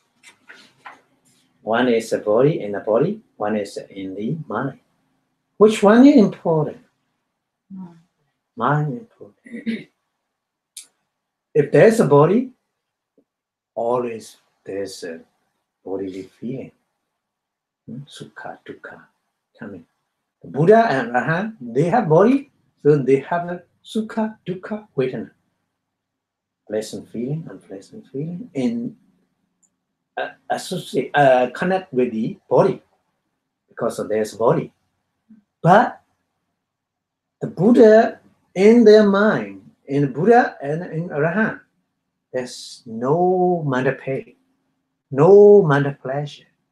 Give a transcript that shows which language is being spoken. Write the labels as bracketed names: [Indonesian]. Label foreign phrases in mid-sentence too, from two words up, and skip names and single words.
[English] One is the body, in the body. One is in the mind. Which one is important? Mind is important. If there's a body, always there's a bodily feeling. [Pali] Sukha, dukkha coming. [English] The Buddha and Arahant, they have body, so they have a [Pali] sukha, dukkha, vedana. [English] Pleasant feeling, unpleasant feeling, and associate, connect with the body because of there's body. But the Buddha in their mind, in Buddha and in Arahant, there's no matter pain, no matter pleasure.